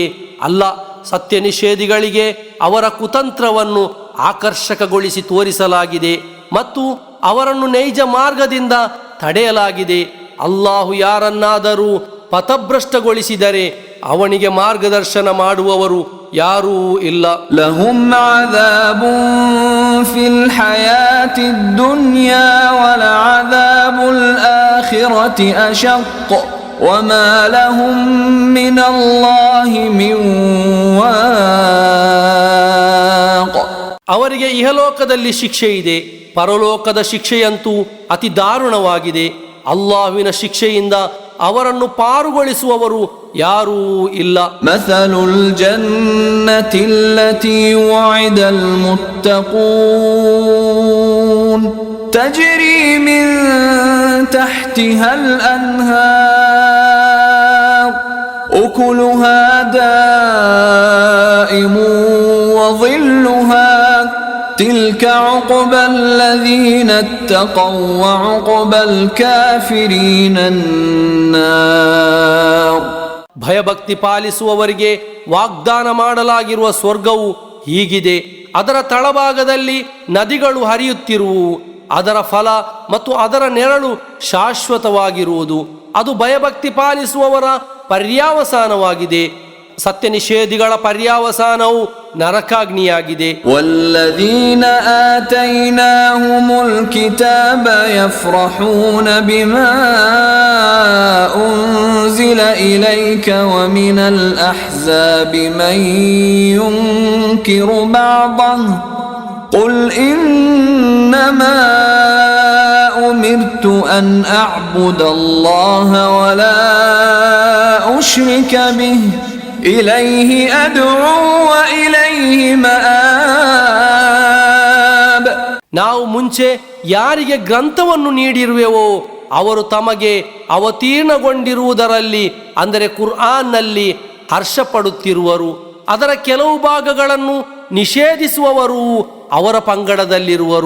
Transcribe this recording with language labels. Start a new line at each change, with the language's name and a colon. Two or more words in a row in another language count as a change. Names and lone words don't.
Kannada: ಅಲ್ಲ, ಸತ್ಯ ನಿಷೇಧಿಗಳಿಗೆ ಅವರ ಕುತಂತ್ರವನ್ನು ಆಕರ್ಷಕಗೊಳಿಸಿ ತೋರಿಸಲಾಗಿದೆ ಮತ್ತು ಅವರನ್ನು ನೈಜ ಮಾರ್ಗದಿಂದ ತಡೆಯಲಾಗಿದೆ. ಅಲ್ಲಾಹು ಯಾರನ್ನಾದರೂ ಪಥಭ್ರಷ್ಟಗೊಳಿಸಿದರೆ ಅವನಿಗೆ ಮಾರ್ಗದರ್ಶನ ಮಾಡುವವರು ಯಾರೂ ಇಲ್ಲ.
Arabic: لهم عذاب في الحياة الدنيا ولعذاب الآخرة أشق وما لهم من الله من واق.
Kannada: ಅವರಿಗೆ ಇಹಲೋಕದಲ್ಲಿ ಶಿಕ್ಷೆ ಇದೆ, ಪರಲೋಕದ ಶಿಕ್ಷೆಯಂತೂ ಅತಿ ದಾರುಣವಾಗಿದೆ. ಅಲ್ಲಾಹುವಿನ ಶಿಕ್ಷೆಯಿಂದ ಅವರನ್ನು ಪಾರುಗೊಳಿಸುವವರು ಯಾರೂ ಇಲ್ಲ.
Arabic: مثل الجنة التي وعد المتقون تجري من تحتها الأنهار أكلها دائم وظلها تلك عقبى الذين اتقوا وعقبى الكافرين النار.
Kannada: ಭಯಭಕ್ತಿ ಪಾಲಿಸುವವರಿಗೆ ವಾಗ್ದಾನ ಮಾಡಲಾಗಿರುವ ಸ್ವರ್ಗವು ಹೀಗಿದೆ. ಅದರ ತಳಭಾಗದಲ್ಲಿ ನದಿಗಳು ಹರಿಯುತ್ತಿರುವು. ಅದರ ಫಲ ಮತ್ತು ಅದರ ನೆರಳು ಶಾಶ್ವತವಾಗಿರುವುದು. ಅದು ಭಯಭಕ್ತಿ ಪಾಲಿಸುವವರ ಪರ್ಯಾವಸಾನವಾಗಿದೆ. ಸತ್ಯ ನಿಷೇಧಿಗಳ ಪರ್ಯಾವಸಾನವು ನರಕಾಗ್ನಿಯಾಗಿದೆ.
Arabic: والذين آتيناهم الكتاب يفرحون بما أنزل إليك ومن الأحزاب من ينكر بعضه قل إنما أمرت أن أعبد الله ولا أشرك به إليه أدعو وإليه مآب.
Kannada: ನಾವು ಮುಂಚೆ ಯಾರಿಗೆ ಗ್ರಂಥವನ್ನು ನೀಡಿರುವೆವೋ ಅವರು ತಮಗೆ ಅವತೀರ್ಣಗೊಂಡಿರುವುದರಲ್ಲಿ ಅಂದರೆ ಕುರ್ಆನ್ನಲ್ಲಿ ಹರ್ಷಪಡುತ್ತಿರುವರು. ಅದರ ಕೆಲವು ಭಾಗಗಳನ್ನು ನಿಷೇಧಿಸುವವರು ಅವರ ಪಂಗಡದಲ್ಲಿರುವರು.